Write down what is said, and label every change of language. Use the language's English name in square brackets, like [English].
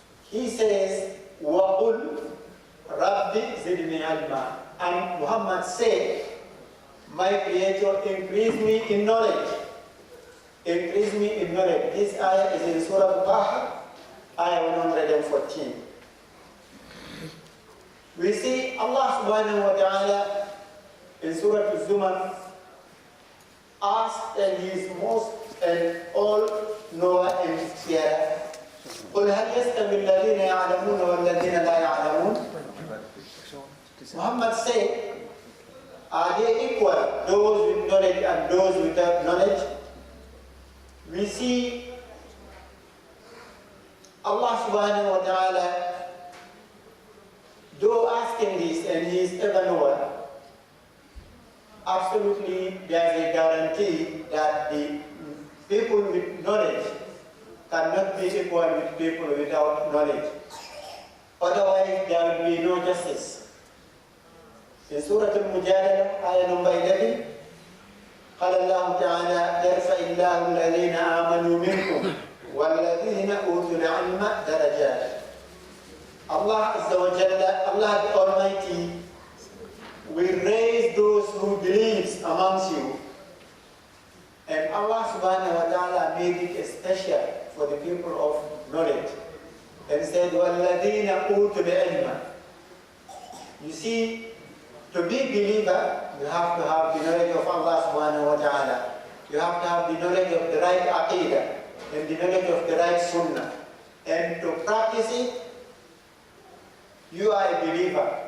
[English] He says, [Arabic] وَقُلْ رَبِّ زِدْنِي عِلْمًا. [English] And Muhammad said, my Creator, increase me in knowledge. Increase me in knowledge. This ayah is in Surah Taha, ayah 114. We see Allah subhanahu wa ta'ala in Surah Al-Zumar asked and He is most and all knower and hearer. [Arabic] قُلْ هَلْ يَسْتَوِي الَّذِينَ يَعْلَمُونَ وَالَّذِينَ لَا يَعْلَمُونَ. [English] Muhammad said, are they equal, those with knowledge and those without knowledge? We see Allah subhanahu wa ta'ala, though asking this and He is ever knower, absolutely there is a guarantee that the people with knowledge cannot be equal with people without knowledge. Otherwise there will be no justice. In Surah Al-Mujadala, ayah number 11, [Arabic] قال الله تعالى يرفع الله الذين آمنوا منكم والذين أوتوا العلم درجات. [English] Allah Azza wa Jalla, Allah the Almighty, will raise those who believe amongst you. And Allah subhanahu wa ta'ala made it special for the people of knowledge. And said, [Arabic] وَالَّذِينَ أُوتُوا الْعِلْمَ. [English] You see, to be believer, you have to have the knowledge of Allah subhanahu wa ta'ala. You have to have the knowledge of the right aqidah and the knowledge of the right sunnah. And to practice it, you are a believer.